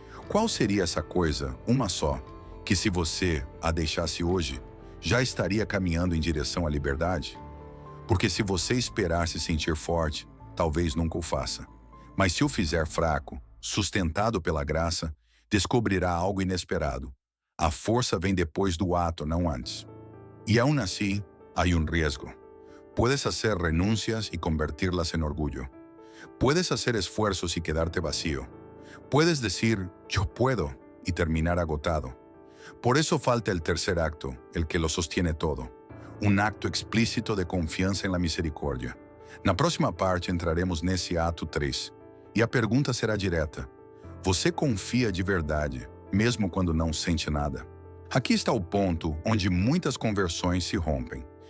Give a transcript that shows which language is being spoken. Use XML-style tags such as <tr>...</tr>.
<pt>Qual seria essa coisa, uma só, que se você a deixasse hoje, já estaria caminhando em direção à liberdade? Porque se você esperar se sentir forte, talvez nunca o faça. Mas se o fizer fraco, sustentado pela graça, descobrirá algo inesperado. A força vem depois do ato, não antes.</pt> <es>Y aún así, hay un riesgo. Puedes hacer renuncias y convertirlas en orgullo. Puedes hacer esfuerzos y quedarte vacío. Puedes decir, yo puedo, y terminar agotado. Por eso falta el tercer acto, el que lo sostiene todo.</es> <pt>Um acto explícito de confiança em la misericórdia. Na próxima parte entraremos nesse ato 3. E a pergunta será direta. Você confia de verdade, mesmo quando não sente nada? Aqui está o ponto onde muitas conversões se rompem.</pt>